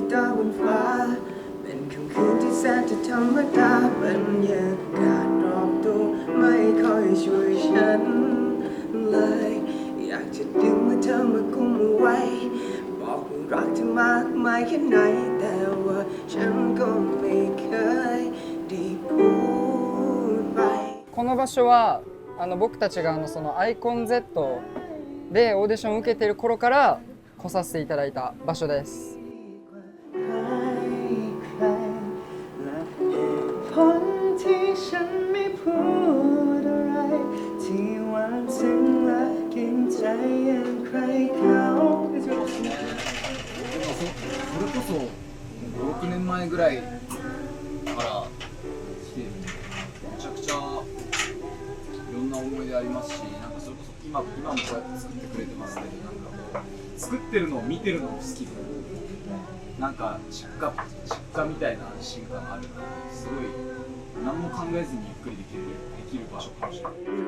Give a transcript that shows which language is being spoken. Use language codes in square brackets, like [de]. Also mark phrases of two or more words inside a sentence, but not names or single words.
[th] ดาวบนฟ้าเป็นค่ำคืนที่แสนจะธรรมดาบรรยากาศรอบตัวไม่ค่อยช่วยฉันเลยอยากจะดึงมือเธอมากุมเอาไว้บอกว่ารักเธอมากมายแค่ไหนแต่ว่าฉันก็ไม่เคยได้พูดไป [ja] この場所は僕たちがそのアイコン Z でオーディションを受けている頃から来させていただいた場所です。 [th] ผลที่ฉันไม่พูดอะไรที่หวานซึ้งและกินใจอย่างใครเขา [ja] それこそ5、6年前ぐらいから来てめちゃくちゃいろんな思い出ありますし、なんかそれこそ今もこうやって作ってくれてますけど、なんかこう作ってるのを見てるのも好きで、なんか実家みたいな安心感があるのですごい何も考えずにゆっくりできる場所かもしれない。